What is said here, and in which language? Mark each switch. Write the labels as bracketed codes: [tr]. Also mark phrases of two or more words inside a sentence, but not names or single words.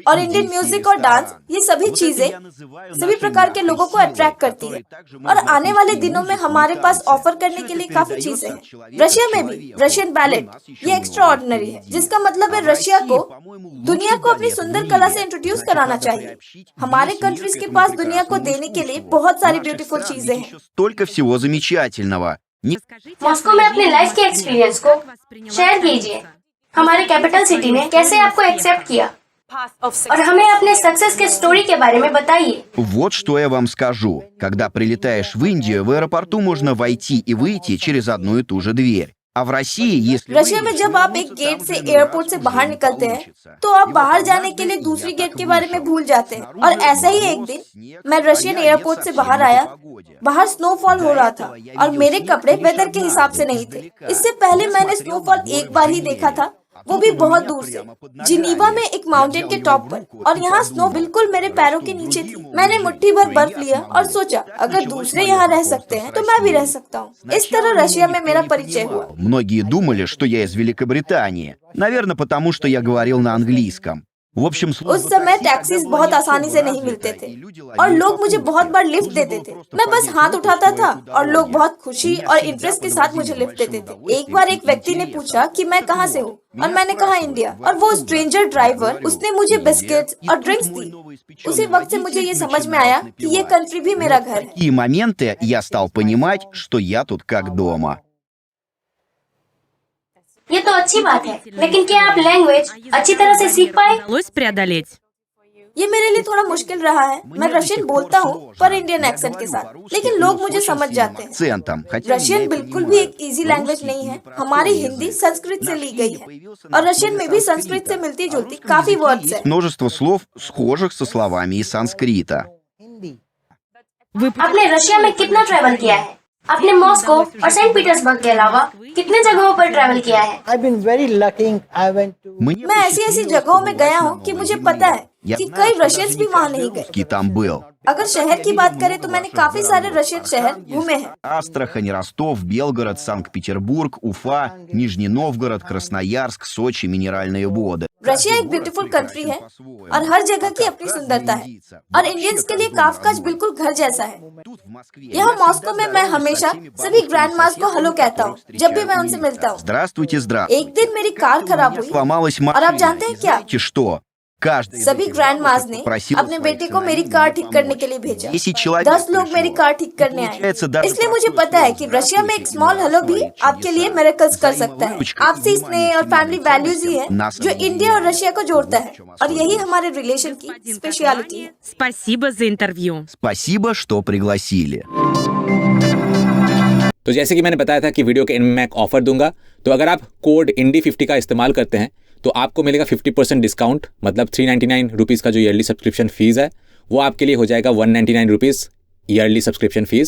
[hi] और [en] Indian music [hi] और डांस, ये सभी चीजें सभी प्रकार के लोगों को अट्रैक्ट करती है और आने वाले दिनों में हमारे पास ऑफर करने के लिए काफी चीजें हैं। रशिया में भी [en] Russian ballet, [hi] ये एक्स्ट्रा ऑर्डिनरी है, जिसका मतलब है रशिया को दुनिया को अपनी सुंदर कला से इंट्रोड्यूस कराना चाहिए। हमारे कंट्रीज के पास दुनिया को देने के लिए बहुत सारी ब्यूटीफुल चीजें हैं। [ru] Столько всего замечательного. [hi] मॉस्को में अपने लाइफ के एक्सपीरियंस को शेयर कीजिए। हमारे [en] capital city [hi] ने कैसे आपको एक्सेप्ट किया और हमें अपने सक्सेस के स्टोरी के बारे में बताइए। [ru] Вот что я вам скажу. Когда прилетаешь в Индию, в аэропорту можно войти и выйти через одну и ту же дверь. А в России, если [hi] रशिया में जब आप एक गेट से एयरपोर्ट से बाहर निकलते हैं तो आप बाहर जाने के लिए दूसरी गेट के बारे में भूल जाते हैं। और ऐसा ही एक दिन मैं [en] Russian airport [hi] से बाहर आया, बाहर स्नोफॉल हो रहा था और मेरे कपड़े वेदर के हिसाब से नहीं थे। इससे पहले मैंने स्नोफॉल एक बार ही देखा था, वो भी बहुत दूर से, जिनीवा में एक माउंटेन के टॉप पर, और यहाँ स्नो बिल्कुल मेरे पैरों के नीचे थी। मैंने मुट्ठी भर बर्फ लिया और सोचा अगर दूसरे यहाँ रह सकते हैं तो मैं भी रह सकता हूँ। इस तरह रशिया में मेरा परिचय हुआ। [ru] многие думали, что я из Великобритании. Наверное, потому что я говорил на английском. В общем, [hi] उस समय टैक्सीज बहुत आसानी से नहीं मिलते थे और लोग मुझे बहुत बार लिफ्ट देते थे। मैं बस हाथ उठाता था और लोग बहुत खुशी और इंटरेस्ट के साथ मुझे लिफ्ट देते थे। एक बार एक व्यक्ति ने पूछा कि मैं कहाँ से हूँ और मैंने कहा इंडिया, और वो [en] stranger driver, [hi] उसने मुझे बिस्किट्स और ड्रिंक्स दी। उसी वक्त से मुझे ये समझ में आया कि ये कंट्री भी मेरा घर है। [ru] в такие моменты я стал понимать, что я тут как дома. [hi] ये तो अच्छी बात है, लेकिन क्या आप लैंग्वेज अच्छी तरह से सीख पाए? [ru] Удалось преодолеть. [hi] ये मेरे लिए थोड़ा मुश्किल रहा है। मैं रशियन बोलता हूँ पर [en] Indian accent [hi] के साथ, लेकिन लोग मुझे समझ जाते हैं। [ru] Акцентом. Хотя [hi] रशियन बिल्कुल भी एक [en] easy language [hi] नहीं है। हमारी हिंदी संस्कृत से ली गई है और रशियन में भी संस्कृत से मिलती जुलती काफी वर्ड्स हैं। [ru] множество слов, схожих со словами из санскрита. Вы [hi] आपने रशिया में कितना ट्रैवल किया है? आपने मॉस्को और सेंट पीटर्सबर्ग के अलावा कितने जगहों पर ट्रैवल किया है? [en] I've been very lucky. I went to [ru] Мне [hi] मैं ऐसी ऐसी जगहों में गया हूँ कि मुझे पता है कि कई रशियंस भी वहाँ नहीं गए। [ru] русский там был. [hi] अगर शहर की बात करें तो मैंने काफी सारे रशियन शहर घूमे हैं। [ru] Астрахань, Ростов, Белгород, Санкт-Петербург, Уфа, Нижний Новгород, Красноярск, Сочи, Минеральные воды. [hi] रशिया एक [en] beautiful country [hi] है और हर जगह की अपनी सुंदरता है और इंडियंस के लिए काफकाज बिल्कुल घर जैसा है। [ru] Тут в Москве [hi] यहाँ मॉस्को में मैं हमेशा सभी [en] grand mas [hi] को हेलो कहता हूँ जब भी मैं उनसे मिलता हूँ। [ru] Здравствуйте, здравствуйте. [hi] एक दिन मेरी कार खराब हुई [ru] Сломалась [hi] और आप [ru] машина. [hi] जानते हैं क्या, [ru] Знаете что? Каждый [hi] सभी [en] grand mas [hi] ने अपने बेटे को मेरी कार ठीक करने के लिए भेजा। 10 लोग मेरी कार ठीक करने आए। इसलिए मुझे पता है कि रशिया में एक [en] small hello [hi] भी आपके लिए मिरेकल्स कर सकता है। आपसी स्नेह और [en] family values [hi] ही है जो इंडिया और रशिया को जोड़ता है और यही हमारे रिलेशन की स्पेशलिटी है। [ru] Спасибо за интервью. Спасибо, что пригласили. [hi] तो जैसे कि मैंने बताया था कि वीडियो के एंड में मैं एक ऑफर दूंगा, तो अगर आप कोड इंडी50 का इस्तेमाल करते हैं तो आपको मिलेगा 50% डिस्काउंट, मतलब 399 रुपीज़ का जो [en] yearly subscription fees [hi] है वो आपके लिए हो जाएगा 199 रुपीज़ [en] yearly subscription fees.